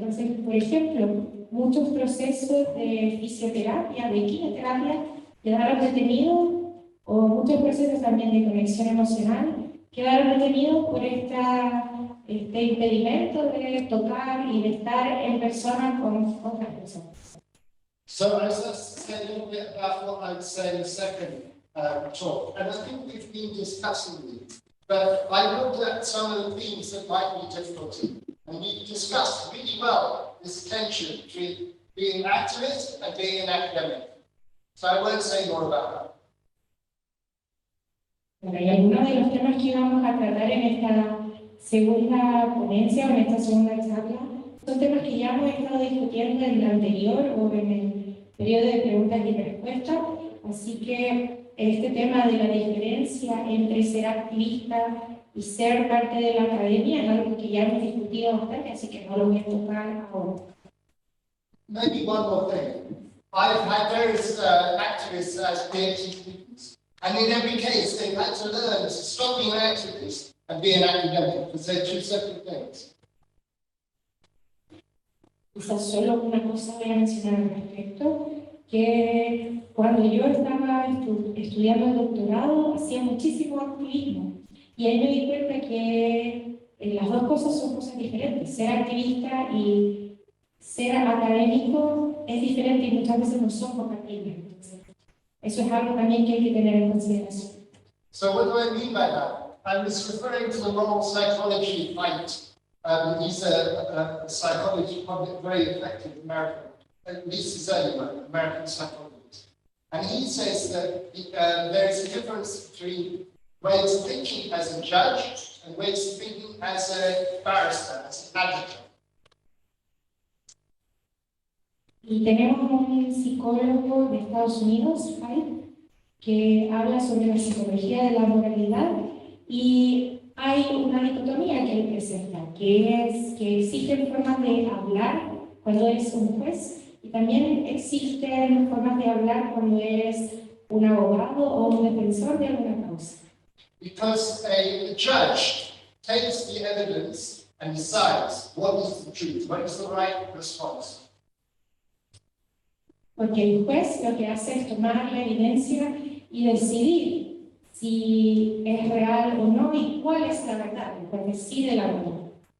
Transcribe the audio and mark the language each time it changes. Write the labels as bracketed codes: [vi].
[es] Entonces, por ejemplo, muchos procesos de fisioterapia, de quimioterapia, quedaron detenidos, o muchos procesos también de conexión emocional quedaron detenidos por este impedimento de tocar y de estar en persona con otras personas. [en] So I was just to say a little bit about what I would say in the second talk, and I think we've been discussing these, but I looked at some of the themes that might be difficult, and we discussed really well this tension between being an activist and being an academic. So I won't say more about that. [es] Bueno, y algunos de los temas que íbamos a tratar en esta segunda ponencia o en esta segunda charla son temas que ya hemos estado discutiendo en el anterior o en el periodo de preguntas y respuestas, así que este tema de la diferencia entre ser activista y ser parte de la academia es algo que ya hemos discutido bastante, así que no lo voy a tocar ahora. [en] Maybe one more thing. I've had various activists as PhD students, and in every case they've had to learn to stop being an activist and be an academic, because they're two separate things. [es] Quizás solo una cosa voy a mencionar al respecto, que cuando yo estaba estudiando el doctorado hacía muchísimo activismo y ahí me di cuenta que las dos cosas son cosas diferentes. Ser activista y ser académico es diferente y muchas veces no son compatibles. Eso es algo también que hay que tener en consideración. [en] So what do I mean by that? I was referring to the moral psychology fight. He's a psychologist, very effective American, at least his early work, American psychologist. And he says that there is a difference between ways of thinking as a judge and ways of thinking as a barrister, as an advocate. [es] Y tenemos un psicólogo de Estados Unidos, que habla sobre la psicología de la moralidad y hay una dicotomía que él presenta, que es que existen formas de hablar cuando eres un juez y también existen formas de hablar cuando eres un abogado o un defensor de alguna causa. [en] Because a judge takes the evidence and decides what is the truth, what is the right response. [es] Porque el juez lo que hace es tomar la evidencia y decidir si es real o no y cuál es la verdad, el juez decide la verdad.